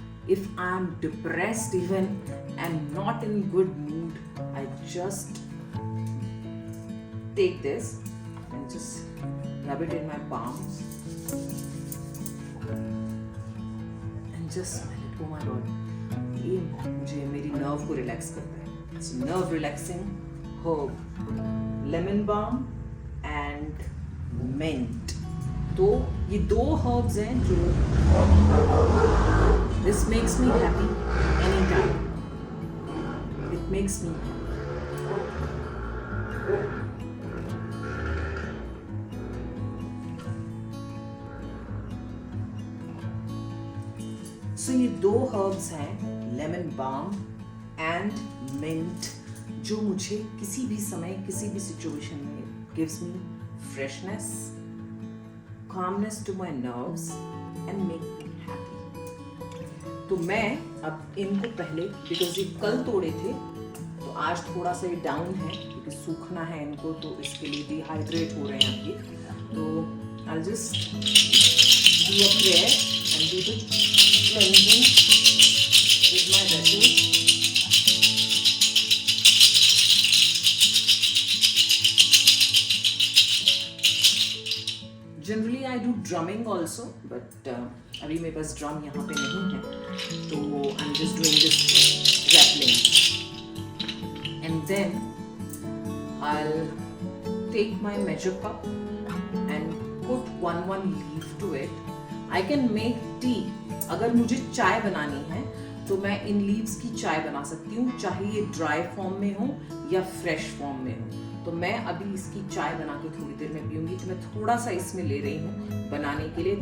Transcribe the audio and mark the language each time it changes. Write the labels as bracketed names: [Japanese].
[English] If I'm depressed, even I'm not in good mood, I just take this and just rub it in my palms and just smell it. Oh my God, [Hindi] ये मुझे मेरी nerve को relax करता है. [English] It's nerve relaxing herb, lemon balm and mint. [Hindi] तो ये दो herbs हैं जो [English] this makes me happy anytime. It makes me happy. So [Hindi] ये दो herbs हैं, [English] lemon balm and mint, [Hindi] जो मुझे किसी भी समय किसी भी situation में [English] gives me freshness, calmness to my nerves and make me happy. [Hindi] तो मैं अब इनको पहले, because ये कल तोड़े थे तो आज थोड़ा सा ये डाउन है क्योंकि सूखना है इनको, तो इसके लिए डिहाइड्रेट हो रहे हैं आप ये. [English] तो I'll just do a prayer and do the cleansing with my vessels. Generally I do drumming also, but [Hindi] अभी मेरे पास ड्रम यहाँ पे नहीं है, तो [English] I'm just doing this rattling. And then I'll take my measure cup and put one leaf to it. I can make tea. [Hindi] अगर मुझे चाय बनानी है तो मैं इन लीव्स की चाय बना सकती हूँ, चाहे ये ड्राई फॉर्म में हो या फ्रेश फॉर्म में हो. तो मैं अभी इसकी चाय बना के थोड़ी देर में पीऊंगी. तो मैं थोड़ा सा इसमें ले रही हूँ बनाने के लिए.